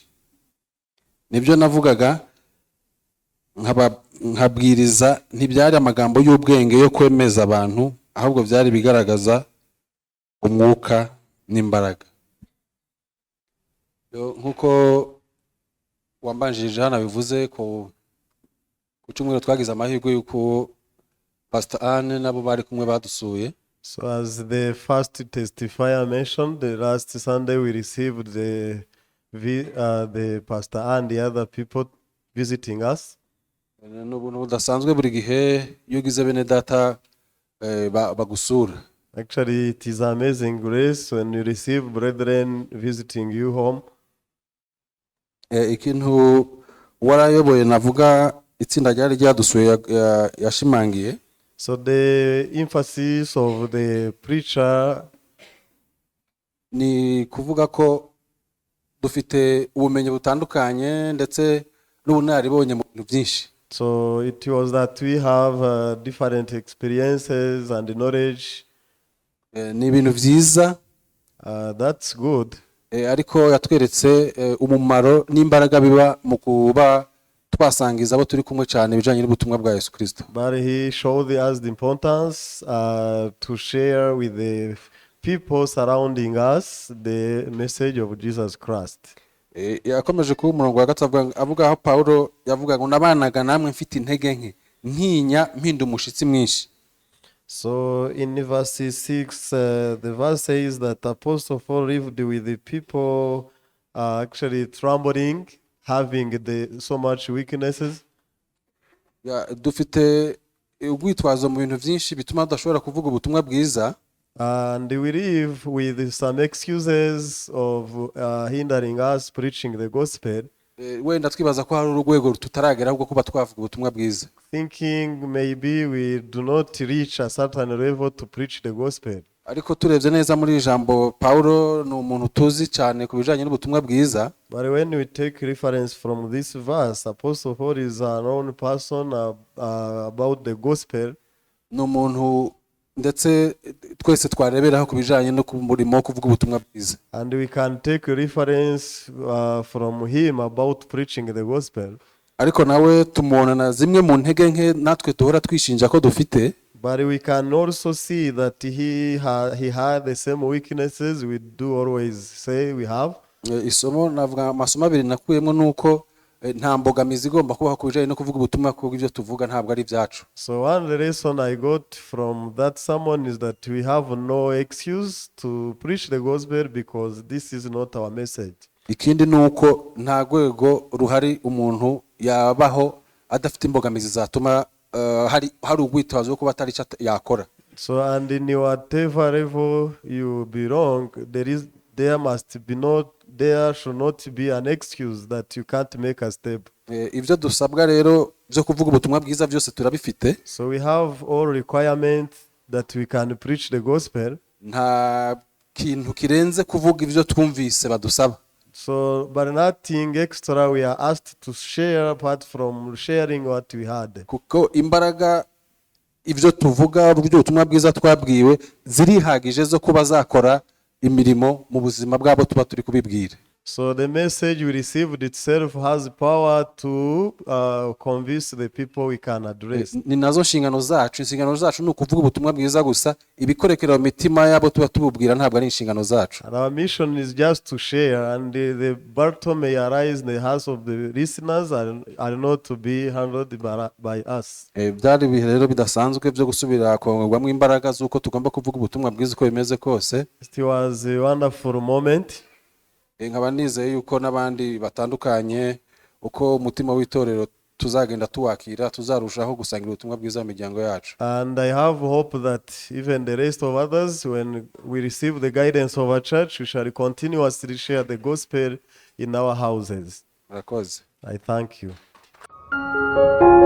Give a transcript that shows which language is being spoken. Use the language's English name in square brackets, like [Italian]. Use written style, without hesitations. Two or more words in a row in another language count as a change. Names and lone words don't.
[Kinyarwanda] Nibyo navugaga nkabwiriza, ntibyari amagambo y'ubwenge yo kwemeza abantu, ahubwo byari bigaragaza umwuka n'imbaraga. Nkuko wambanjirije hano bivuze ko ku cyumweru twagize amahirwe y'uko Pastor Anne nabo bari kumwe badusuye. [English] So as the first testifier mentioned, the last Sunday we received the pastor and the other people visiting us. [Kinyarwanda] N'ubuntu budasanzwe buri gihe iyo ugize bene data bagusura. [English] Actually, it is amazing grace when you receive brethren visiting you home. [Kinyarwanda] Ikintu warayoboye navuga itsinda ryari ryadusuye yashimangiye. [English] So the emphasis of the preacher [Kinyarwanda] ni kuvuga ko dufite ubumenyi butandukanye ndetse n'ubunararibonye mu bintu byinshi. [English] So it was that we have different experiences and knowledge. [Kinyarwanda] Ni ibintu byiza. [English] That's good. [Kinyarwanda] Ariko yatweretse umumaro n'imbaraga biba mu kuba twasangiza abo turi kumwe cyane bijanye n'ubutumwa bwa Yesu Kristo. [English] But he showed us the importance to share with the people surrounding us the message of Jesus Christ. [Kinyarwanda] Yakomeje ku umurongo wa gatatu avuga aho Paulo yavuga ngo nabanaga namwe mfite intege nke, ntinya, mpinda umushitsi mwinshi. [English] So in verse 6, the verse says that Apostle Paul lived with the people actually trembling, having so much weaknesses. [Kinyarwanda] Dufite ubwitwazo mu bintu byinshi bituma tudashobora kuvuga ubutumwa bwiza. [English] And we live with some excuses of hindering us preaching the gospel. [Kinyarwanda] Wenda twibaza ko hari urwego tutaragera ahubwo kuba twavuga ubutumwa bwiza. [English] Thinking maybe we do not reach a certain level to preach the gospel. [Kinyarwanda] Ariko turebye neza muri ijambo Paulo ni umuntu tuzi cyane ku bijanye n'ubutumwa bwiza. [English] But when we take reference from this verse, Apostle Paul is a known person about the gospel. [Kinyarwanda] Ni umuntu ndetse twese twareberaho ku bijanye no ku murimo wo kuvuga ubutumwa bwiza. [English] And we can take a reference from him about preaching the gospel. [Kinyarwanda] Ariko nawe tumubona na zimwe mu ntege nke natwe duhora twishinja ko dufite. [English] But we can also see that he had the same weaknesses we do always say we have. [Kinyarwanda] Isomo navuga amasomo abiri nakuyemo nuko nta mbogamizi igomba kubaho ku bijanye no kuvuga ubutumwa kuko ibyo tuvuga ntabwo ari byacu. [English] So one lesson I got from that sermon is that we have no excuse to preach the gospel because this is not our message. [Kinyarwanda] Ikindi nuko nta rwego ruhari umuntu yabaho adafite imbogamizi zatuma hari ubwitwazo kuba atari cyo yakora. [English] So and in whatever level you belong, there should not be an excuse that you can't make a step. [Kinyarwanda] Ibyo dusabwa rero byo kuvuga ubutumwa bwiza byose turabifite. [English] So we have all requirements that we can preach the gospel. [Kinyarwanda] Nta kintu kirenze kuvuga ibyo twumvise badusaba. [English] So but nothing extra we are asked to share apart from sharing what we had. [Kinyarwanda] Kuko imbaraga ibyo tuvuga uburyo ubutumwa bwiza twabwiwe zirihagije zo kuba zakora imirimo mu buzima bwabo tuba turi kubibwira. [English] So the message we received itself has power to convince the people we can address. [Kinyarwanda] Ni nazo inshingano zacu ni ukuvuga ubutumwa bwiza gusa, ibikorekera mu mitima yabo tuba tububwira ntabwo ari inshingano zacu. [English] And our mission is just to share, and the battle may arise in the hearts of the listeners are not to be handled by us. [Kinyarwanda] Byari ibihe rero bidasanzwe byo gusubira kongerwamo imbaraga z'uko tugomba kuvuga ubutumwa bwiza uko bimeze kose. [English] It was a wonderful moment. [Kinyarwanda] Nkaba nizeye yuko n'abandi batandukanye uko umutima w'itorero tuzagenda tuwakira tuzarushaho gusangira ubutumwa bwiza mu miryango yacu. [English] And I have hope that even the rest of others, when we receive the guidance of our church, we shall continuously share the gospel in our houses. [Kinyarwanda] Murakoze. [English] I thank you.